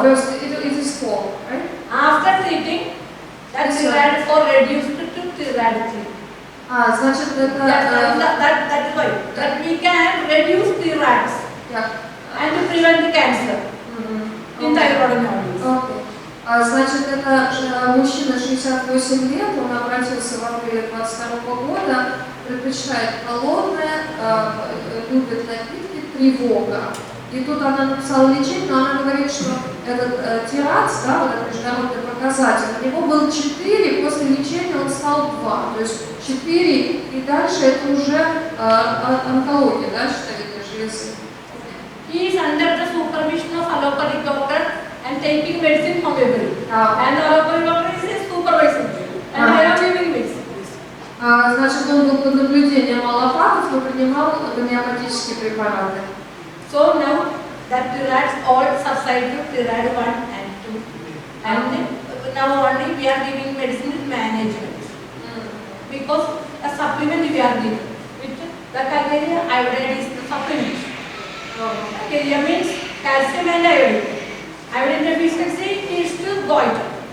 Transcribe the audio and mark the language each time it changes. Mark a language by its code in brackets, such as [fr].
[en] First, it is 4, right? After treating, that Thyroid 4 reduced to Thyroid 3. [ru] Значит, это... [en] That is why. That we can reduce Thyroids and to prevent the cancer in thyroid nodules. Okay. [ru] Значит, это мужчина 68 лет, он обратился в апреле 22 года, предпочитает холодное, любит напитки, тревога. И тут она написала лечение, но она говорит, что этот тират, да, вот этот международный показатель, у него был 4, после лечения он стал 2. То есть 4 и дальше это уже онкология, да, щитовидной железы. [en] He is under the supervision of allopathic doctor and taking medicine homeopathy. And allopathic doctor is supervising. And I am giving medicine. [ru] Значит, он был под наблюдением аллопатов, но принимал гомеопатические препараты. [en] So now that Thyroids all subside to Thyroid 1 and 2. And now only we are giving medicine with management. Because a supplement we are giving. With the calcaria iodide is the supplement. Calcaria means calcium and iodine. Iodine deficiency is to goiter.